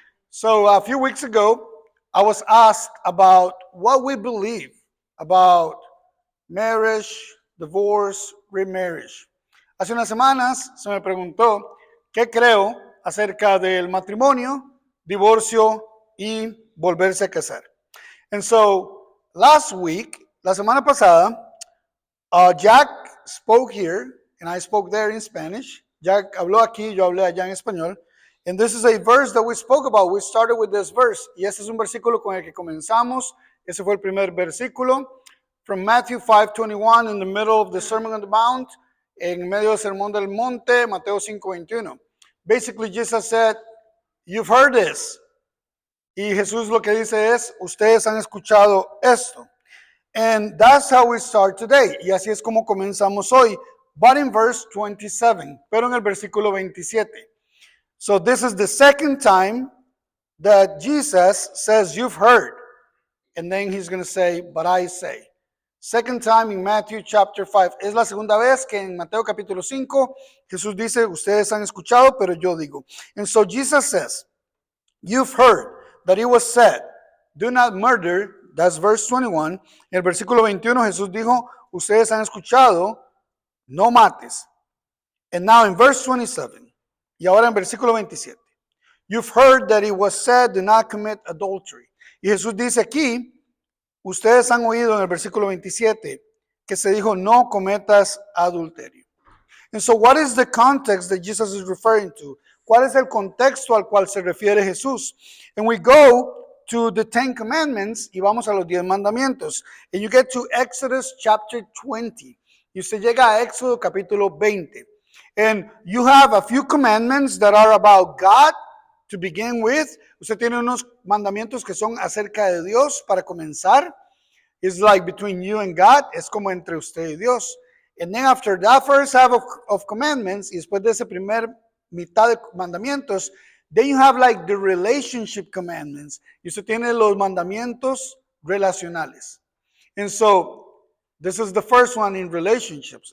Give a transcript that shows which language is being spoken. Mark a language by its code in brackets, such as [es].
[en] So a few weeks ago, I was asked about what we believe about marriage, divorce, remarriage. [es] Hace unas semanas se me preguntó qué creo acerca del matrimonio, divorcio y volverse a casar. [en] And so last week, [es] la semana pasada, [en] Jack spoke here and I spoke there in Spanish. [es] Jack habló aquí, yo hablé allá en español. [en] And this is a verse that we spoke about. We started with this verse. [es] Y este es un versículo con el que comenzamos. Ese fue el primer versículo. [en] From Matthew 5:21, in the middle of the Sermon on the Mount, [es] en medio del Sermón del Monte, [en] Mateo 5:21. Basically, Jesus said, you've heard this. [es] Y Jesús lo que dice es, ustedes han escuchado esto. [en] And that's how we start today. [es] Y así es como comenzamos hoy. [en] But in verse 27, [es] pero en el versículo 27. [en] So this is the second time that Jesus says, you've heard. And then he's going to say, but I say. Second time in Matthew chapter 5. [es] Es la segunda vez que en Mateo capítulo 5, Jesús dice, ustedes han escuchado, pero yo digo. [en] And so Jesus says, you've heard that it was said, do not murder. That's verse 21. [es] En el versículo 21 Jesús dijo, ustedes han escuchado, no mates. [en] And now in verse 27, [es] y ahora en versículo 27, [en] you've heard that it was said, do not commit adultery. [es] Y Jesús dice aquí, ustedes han oído en el versículo 27, que se dijo, no cometas adulterio. [en] And so what is the context that Jesus is referring to? [es] ¿Cuál es el contexto al cual se refiere Jesús? [en] And we go to the 10 commandments [es] y vamos a los 10 mandamientos. [en] And you get to Exodus chapter 20. [es] Y usted llega a Éxodo capítulo 20. [en] And you have a few commandments that are about God to begin with. [es] Usted tiene unos mandamientos que son acerca de Dios para comenzar. [en] It's like between you and God. [es] Es como entre usted y Dios. [en] And then after that first half of commandments, [es] y después de ese primer mitad de mandamientos, [en] then you have like the relationship commandments. [es] Y usted tiene los mandamientos relacionales. [en] And so, this is the first one in relationships.